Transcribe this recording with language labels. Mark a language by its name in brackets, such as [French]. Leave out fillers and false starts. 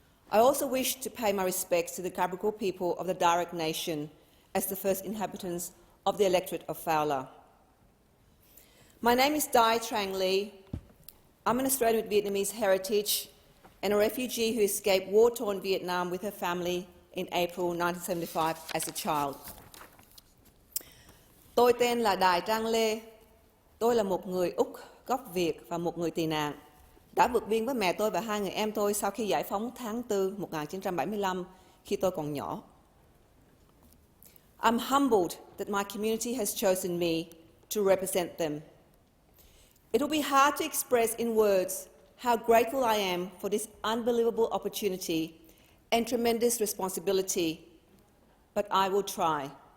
[English] I also wish to pay my respects to the Gadigal people of the Darug Nation as the first inhabitants of the electorate of Fowler. My name is Dai Trang Le. I'm an Australian with Vietnamese heritage and a refugee who escaped war-torn Vietnam with her family in April 1975 as a child. [Vietnamese] Tôi tên là Dai Trang Le. Tôi là một người Úc gốc Việt và một người tị nạn, đã vượt biên với mẹ tôi và hai người em tôi sau khi giải phóng tháng 4 1975 khi tôi còn nhỏ. [English] I'm humbled that my community has chosen me to represent them. It will be hard to express in words how grateful I am for this unbelievable opportunity and tremendous responsibility, but I will try.